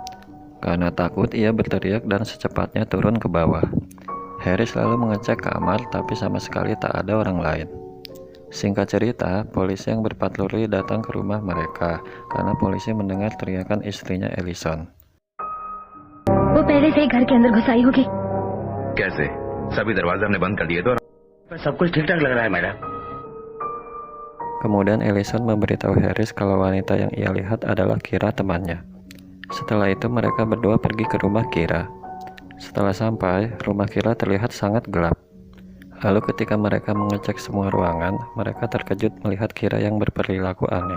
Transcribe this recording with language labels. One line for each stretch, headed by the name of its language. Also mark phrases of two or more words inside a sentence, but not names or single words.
Indonesian: Karena takut, ia berteriak dan secepatnya turun ke bawah. Harris lalu mengecek kamar, tapi sama sekali tak ada orang lain. Singkat cerita, polisi yang berpatroli datang ke rumah mereka karena polisi mendengar teriakan istrinya Ellison.
Hindi: वो पहले से ही घर के अंदर घुस आई होगी। कैसे? सभी दरवाजे हमने बंद कर दिए थे और सब कुछ ठीक ठाक लग रहा है मैडम।
Indonesian: Kemudian Ellison memberitahu Harris kalau wanita yang ia lihat adalah Kira temannya. Setelah itu mereka berdua pergi ke rumah Kira. Setelah sampai, rumah Kira terlihat sangat gelap. Lalu ketika mereka mengecek semua ruangan, mereka terkejut melihat Kira yang berperilaku aneh.